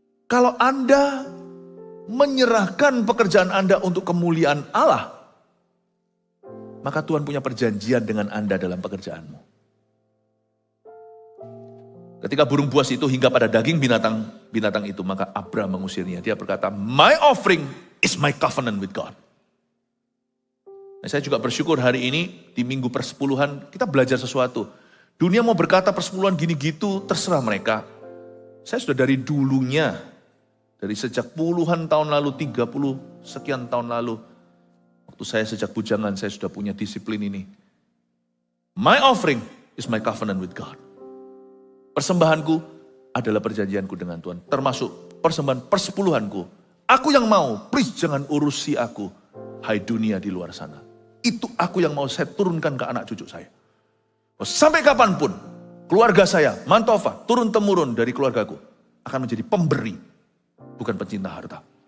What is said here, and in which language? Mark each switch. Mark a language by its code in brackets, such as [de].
[id] Kalau Anda menyerahkan pekerjaan Anda untuk kemuliaan Allah, maka Tuhan punya perjanjian dengan Anda dalam pekerjaanmu. Ketika burung buas itu hingga pada daging binatang itu, maka Abraham mengusirnya. Dia berkata, [en] my offering is my covenant with God. [id] Nah, saya juga bersyukur hari ini di minggu persepuluhan kita belajar sesuatu. Dunia mau berkata persepuluhan gini gitu, terserah mereka. Saya sudah dari dulunya, dari sejak puluhan tahun lalu, 30 sekian tahun lalu, waktu saya sejak bujangan saya sudah punya disiplin ini. [en] My offering is my covenant with God. [id] Persembahanku adalah perjanjianku dengan Tuhan. Termasuk persembahan persepuluhanku. Aku yang mau, please jangan urusi aku. Hai dunia di luar sana. Itu aku yang mau saya turunkan ke anak cucu saya. Sampai kapanpun, keluarga saya, Mantova, turun-temurun dari keluargaku, akan menjadi pemberi, bukan pencinta harta.